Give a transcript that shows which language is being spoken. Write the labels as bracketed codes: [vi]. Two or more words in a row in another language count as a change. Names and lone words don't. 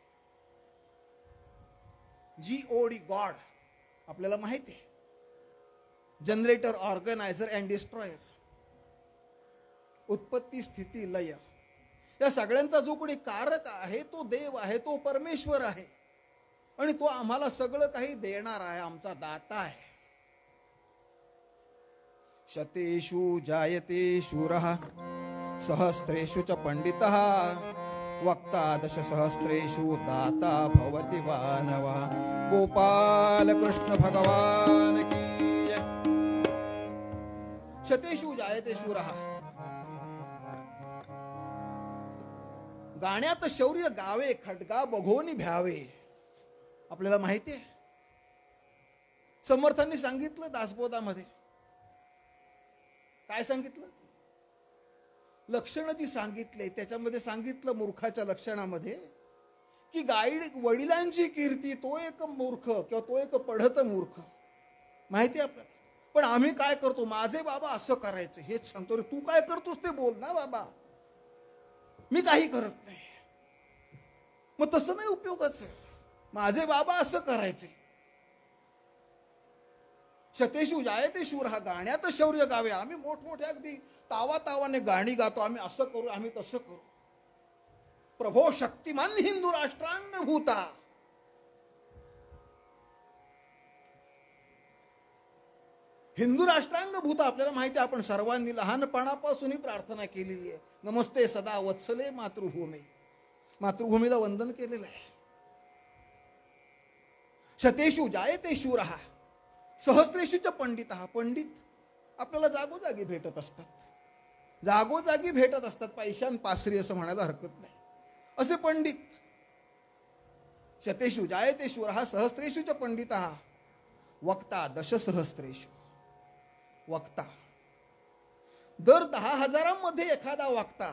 [mr] GOD गॉड आपल्याला माहिती आहे, [en] generator, organizer and destroyer, [mr] उत्पत्ती स्थिती लय, या सगळ्यांचा जो कोणी कारक आहे तो देव आहे, तो परमेश्वर आहे, आणि तो आम्हाला सगळं काही देणार आहे, आमचा दाता आहे। [sa] शतेषु जायते शूरः सहस्रेषु च पंडितः वक्ता दशसहस्रेषु दाता भवति मानवः। [hi] गोपाल कृष्ण भगवान की जय। [sa] शतेषु जायते शूरः, [mr] गाण्यात शौर्य गावे, खड्गा बघोनी भ्यावे। आपल्याला माहिती आहे समर्थांनी सांगितलं दासबोधामध्ये, काय सांगितलं? लक्षण जी सांगितले त्याच्यामध्ये सांगितलं मूर्खाच्या लक्षणामध्ये की वडिलांची कीर्ती तो एक मूर्ख किंवा तो एक पढत मूर्ख, माहिती आहे आपल्याला। पण आम्ही काय करतो? माझे बाबा असं करायचे हेच सांगतो। रे तू काय करतोस ते बोल ना बाबा, मी काही करत नाही। मग तसं नाही उपयोगाचं, माझे बाबा असं करायचे। [sa] शतेषु जायते शूरः, [mr] गाण्यात शौर्य गावे। आम्ही मोठमोठ्या अगदी तावाने गाणी गातो, आम्ही असं करू, आम्ही तसं करू। [sa] प्रभो शक्तिमान हिंदू राष्ट्रांग भूता, हिंदू राष्ट्रांग भूता [mr] आपल्याला माहिती आहे। आपण सर्वांनी लहानपणापासूनही प्रार्थना केलेली आहे, [sa] नमस्ते सदा वत्सले मातृभूमी, [mr] मातृभूमीला वंदन केलेलं आहे। [sa] शतेषु जायते शूरः सहस्रेषु च पंडितः, [mr] पंडित आपल्याला जागोजागी भेटत असतात। जागोजागी भेटत असतात, पैशान पासरी असं म्हणायला हरकत नाही. असे पंडित [sa] शतेषु जायतेषु हा सहस्त्रेषुच पंडित हा वक्ता दशसहस्त्रेषु. [mr] वक्ता दर 10,000 एखादा वक्ता.